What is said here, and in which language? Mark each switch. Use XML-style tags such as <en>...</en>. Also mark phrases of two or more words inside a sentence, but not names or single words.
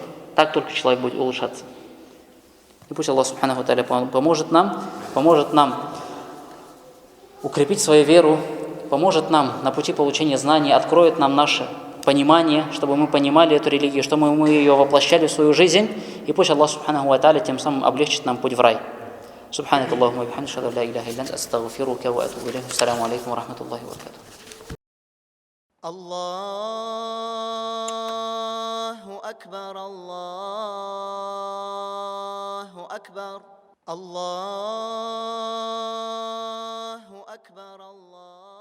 <ru>Так только человек будет улучшаться. И пусть Аллах</ru> <ar>سبحانه وتعالى</ar> <ru>поможет нам укрепить свою веру, поможет нам на пути получения знаний, откроет нам наше понимание, чтобы мы понимали эту религию, чтобы мы ее воплощали в свою жизнь. И пусть Аллах</ru> <ar>سبحانه وتعالى</ar> <ru>тем самым облегчит нам путь в рай.</ru> <ar>سبحانك اللهم وبحمدك أشهد أن لا إله إلا أنت أستغفرك وأتوب إليك. السلام عليكم ورحمة الله وبركاته. الله أكبر الله أكبر الله أكبر الله</ar>